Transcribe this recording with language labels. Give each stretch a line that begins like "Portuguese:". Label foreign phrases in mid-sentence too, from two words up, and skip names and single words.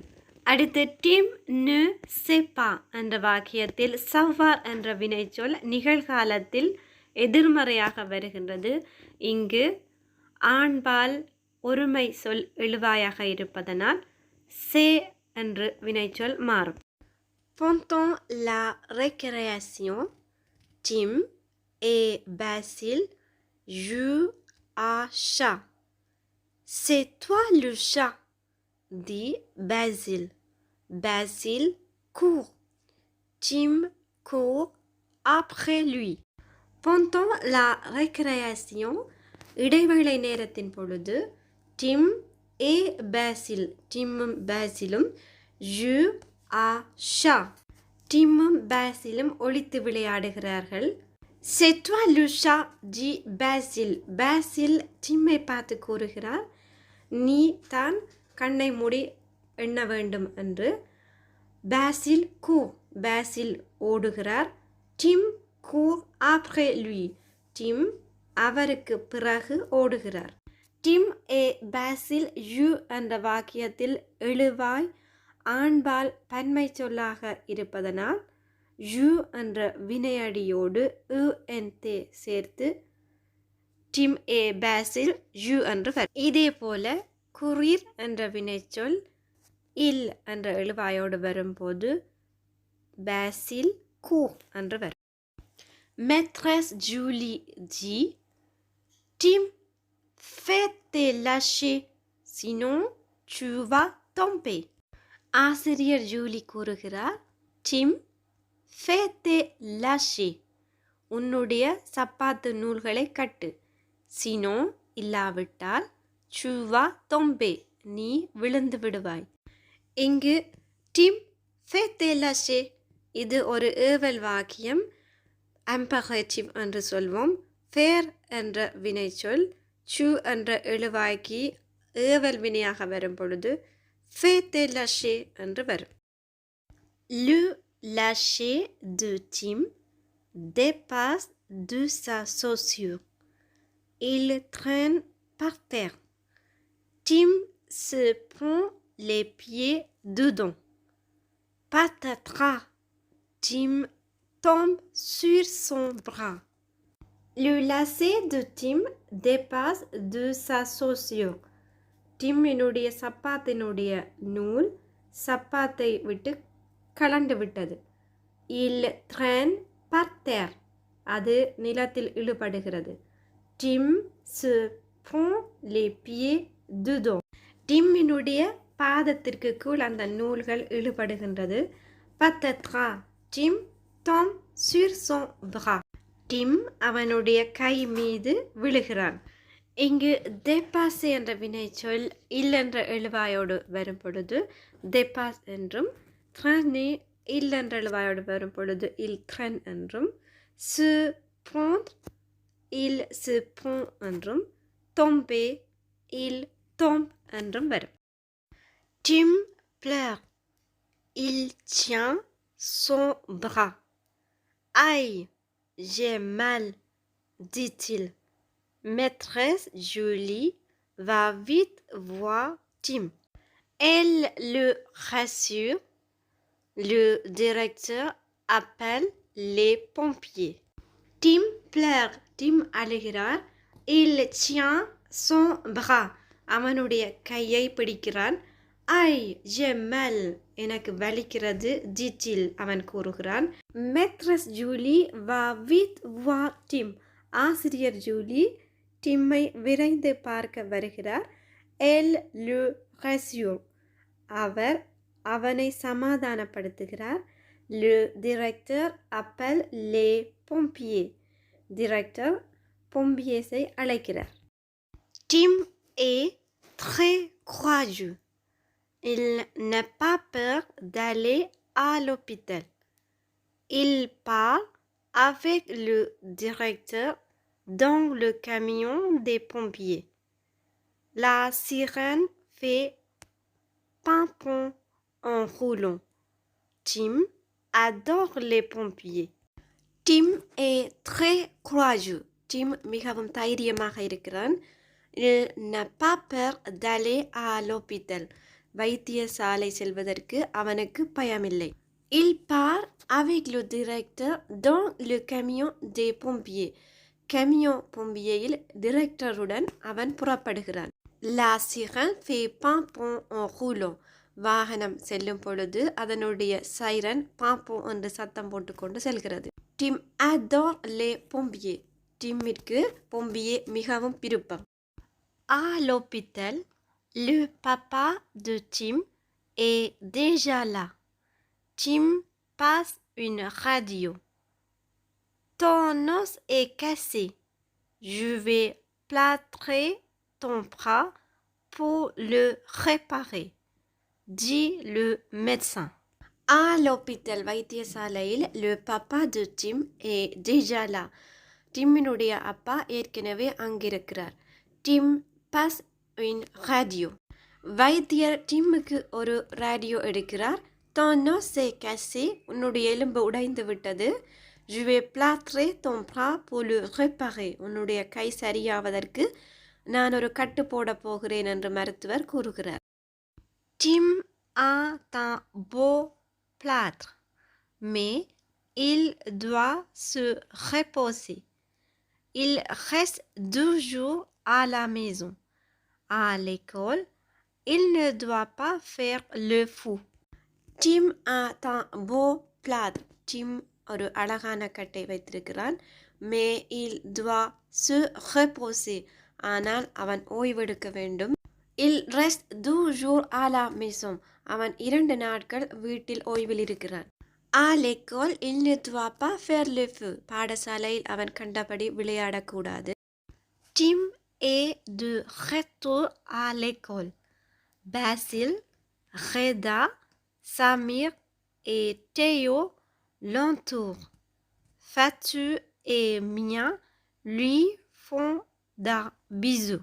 Tamil: அடுத்து டிம் நு செப்பா என்ற வாக்கியத்தில் சவ்வார் என்ற வினைச்சொல் நிகழ்காலத்தில் எதிர்மறையாக வருகின்றது. இங்கு ஆண்பால் ஒருமை சொல் எழுவாயாக இருப்பதனால் சே என்று வினைச்சொல் மாறும்.
French: Pendant la récréation, Tim et Basile jouent à chat. C'est toi le chat, dit Basile. Basile court. Tim court après lui. Pendant la récréation,
Tamil: இடைவேளை நேரத்தின் பொழுது
French: Tim et Basile
Tamil: டிம்மும் பேசிலும்
French: joue à chat
Tamil: டிம்மும் பேசிலும் ஒளித்து விளையாடுகிறார்கள்.
French: C'est toi le chat, dit Basile.
Tamil: Basile டிம்மை பார்த்து கூறுகிறார், நீ தான் கண்ணை மூடி எண்ண வேண்டும் என்று.
French: Basile court. Basile ஓடுகிறார். Tim court après lui. Tim
Tamil: அவருக்கு பிறகு ஓடுகிறார்.
French: Tim et Basile jouent
Tamil: என்ற வாக்கியத்தில் எழுவாய் ஆண்பால் பன்மை சொல்லாக இருப்பதனால் ஜூ என்ற வினையடியோடு UNT சேர்த்து
French: Tim et Basile joue
Tamil: என்று வரும். இதே போல குரீர் என்ற வினைச்சொல் இல் என்ற எழுவாயோடு வரும்போது பேசில் கூர் என்று வரும்.
French: Maîtresse Julie dit, Tim, fais tes lâchers, sinon tu vas tomber.
Tamil: ஆசிரியர் ஜூலி கூறுகிறார், டிம்
French: fais tes lâchers,
Tamil: உன்னுடைய சப்பாத்து நூல்களை கட்டு. சினோ இல்லாவிட்டால்
French: tu vas tomber,
Tamil: நீ விழுந்து விடுவாய். இங்கு டிம்
French: fais tes lâchers
Tamil: இது ஒரு ஏவல் வாக்கியம். impératif என்று சொல்வோம். ஃபேர் என்ற வினைச்சொல் சு என்ற எழுவாய்க்கு ஏவல் வினையாக வரும் பொழுது
French: fais tes lâchers
Tamil: என்று வரும்.
French: Le lâcher de Tim dépasse de sa chaussure. Il traîne par terre. Tim se prend les pieds dedans. Patatras. Tim tombe sur son bras. Le lacet de Tim dépasse de sa chaussure.
Tamil: டிம்மினுடைய சப்பாத்தினுடைய நூல் சப்பாத்தை விட்டு கலண்டு விட்டது.
French: Il traîne par terre.
Tamil: அது நிலத்தில் இழுபடுகிறது.
French: Tim se prend les pieds dedans.
Tamil: டிம்மினுடைய பாதத்திற்கு கீழ் அந்த நூல்கள் இழுபடுகின்றது.
French: Peut-être Tim tombe sur son bras.
Tamil: டிம் அவனுடைய கை மீது விழுகிறான். இங்கு dépasser என்ற வினைச்சொல் il என்ற எழுவாயோடு வரும் பொழுது dépasse என்றும்,
French: traîner il
Tamil: என்ற எழுவாயோடு வரும் பொழுது
French: il traîne
Tamil: என்றும்,
French: se prendre il se prend
Tamil: என்றும்,
French: tomber il tombe
Tamil: என்றும் வரும்.
French: Tim pleure. Il tient son bras. Aïe, j'ai mal, dit-il. Maîtresse Julie va vite voir Tim. Elle le rassure. Le directeur appelle les pompiers. Tim pleure. Tim அழுகிறார். Il tient son bras.
Tamil: அவனுடைய கையை பிடிக்கிறான். ஐ
French: j'ai mal.
Tamil: எனக்கு வலிக்கிறது.
French: dit-il.
Tamil: அவன் கூறுகிறான்.
French: Maîtresse Julie va vite voir Tim.
Tamil: ஆசிரியர் ஜூலி டிம்மை விரைந்து பார்க்க வருகிறார்.
French: Elle le rassure.
Tamil: அவர் அவனை சமாதானப்படுத்துகிறார்.
French: Le directeur appelle les pompiers.
Tamil: directeur pompiers-ஐ அழைக்கிறார்.
French: Tim est très courageux. Il n'a pas peur d'aller à l'hôpital. Il part avec le directeur dans le camion des pompiers. La sirène fait pimpon en roulant. Tim adore les pompiers. Tim est très courageux. Tim
Tamil: மிகவும் தைரியமாக இருக்கிறான்.
French: Il n'a pas peur d'aller à l'hôpital.
Tamil: வைத்தியசாலை செல்வதற்கு அவனுக்கு பயமில்லை.
French: Il part avec le directeur dans le camion des pompiers. camion pompier
Tamil: directeuruடன் அவன் புறப்படுகிறான்.
French: La sirène fait pimpon en roulant.
Tamil: வாகனம் செல்லும் பொழுது அதனுடைய சைரன் பாம்போ என்று சத்தம் போட்டுக்கொண்டு செல்கிறது.
French: Tim adore les pompiers.
Tamil: டிம்மிற்கு pompier மிகவும் விருப்பம்.
French: À l'hôpital, le papa de Tim est déjà là. Tim passe une radio. Ton os est cassé. Je vais plâtrer ton bras pour le réparer, dit le médecin. À l'hôpital, வைத்தியசாலையில் le papa de Tim est déjà là.
Tamil: டிம்மினுடைய அப்பா ஏற்கனவே அங்கிருக்கிறார்.
French: Tim passe une radio.
Tamil: வைத்தியர் டிம்முக்கு ஒரு ரேடியோ எடுக்கிறார்.
French: Ton os est cassé.
Tamil: உன்னுடைய எலும்பு உடைந்து விட்டது.
French: Je vais plâtrer ton bras pour le réparer.
Tamil: உன்னுடைய கை சரியாவதற்கு நான் ஒரு கட்டு போட போகிறேன் என்று மருத்துவர் கூறுகிறார்.
French: Tim a un beau plâtre, mais il doit se reposer. Il reste 2 jours à la maison. À l'école, il ne doit pas faire le fou. Tim a un beau plâtre.
Tamil: Tim ஒரு அழகான கட்டை வைத்திருக்கிறான்.
French: Mais il doit se reposer.
Tamil: ஆனால் அவன் ஓய்வெடுக்க வேண்டும்.
French: Il reste 2 jours à la maison.
Tamil: அவன் 2 நாட்கள் வீட்டில் ஓய்வில் இருக்கிறான்.
French: À l'école, il ne doit pas faire le feu.
Tamil: பாடசாலையில் அவன் கண்டபடி விளையாடக்கூடாது.
French: Tim est de retour à l'école. Basile, Reda, Samir et Théo l'entourent. Fatou et Mia lui font des bisous.